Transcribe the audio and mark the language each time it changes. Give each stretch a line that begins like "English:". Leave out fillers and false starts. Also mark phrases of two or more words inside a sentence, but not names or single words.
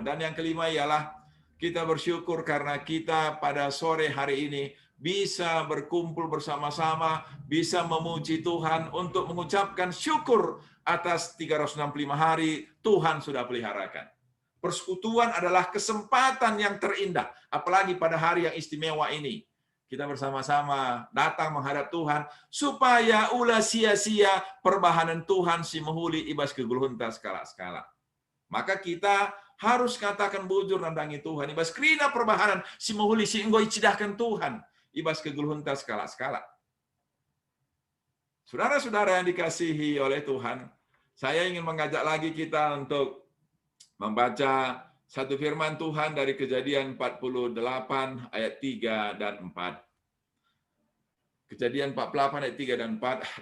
Indonesian: Dan yang kelima ialah kita bersyukur karena kita pada sore hari ini bisa berkumpul bersama-sama, bisa memuji Tuhan untuk mengucapkan syukur atas 365 hari Tuhan sudah peliharakan. Persekutuan adalah kesempatan yang terindah, apalagi pada hari yang istimewa ini. Kita bersama-sama datang menghadap Tuhan, supaya
Batak Karo: ulah sia-sia perbahanan Tuhan si mehuli ibas keguluhunta skala-skala.
Indonesian: Maka kita harus katakan
Batak Karo: bujur nandangi Tuhan, ibas krina perbahanan si mehuli si enggo icidahkan Tuhan, ibas keguluhunta skala-skala.
Indonesian: Saudara-saudara yang dikasihi oleh Tuhan, saya ingin mengajak lagi kita untuk membaca satu firman Tuhan dari Kejadian 48 ayat 3 dan 4. Kejadian 48 ayat 3 dan 4.